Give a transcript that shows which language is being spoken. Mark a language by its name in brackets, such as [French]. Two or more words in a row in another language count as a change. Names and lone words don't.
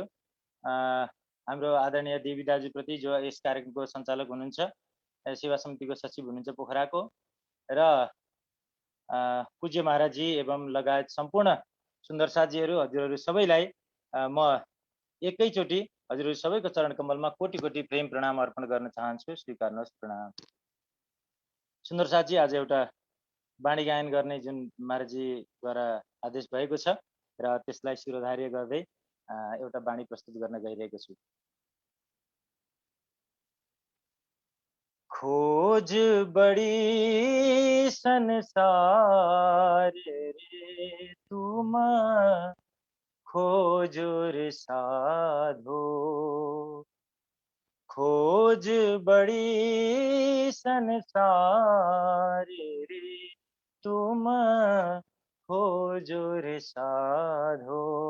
[Nepali] हाम्रो आदरणीय देवी दाजुप्रति जो यस कार्यक्रमको सञ्चालक हुनुहुन्छ, सेवा समितिको सचिव हुनुहुन्छ पोखराको, र पूज्य महाराजजी एवं लगायत सम्पूर्ण सुन्दर साथीहरू, हजुरहरू सबैलाई म एकैचोटि हजुरहरू सबैको चरण कमलमा कोटि कोटि प्रेम प्रणाम अर्पण गर्न चाहन्छु। स्वीकार्नुहोस्, प्रणाम। सुन्दर साथी, आज एउटा वाणी गायन गर्ने जुन महाराजजीद्वारा आदेश भएको छ र त्यसलाई शिरोधार्य गर्दै एउटा वाणी प्रस्तुत गर्न गइरहेको छु। [Hindi] खोज बड़ी संसार रे तुम खोजो रे साधो, खोज बड़ी संसार रे तुम खोजो रे साधो,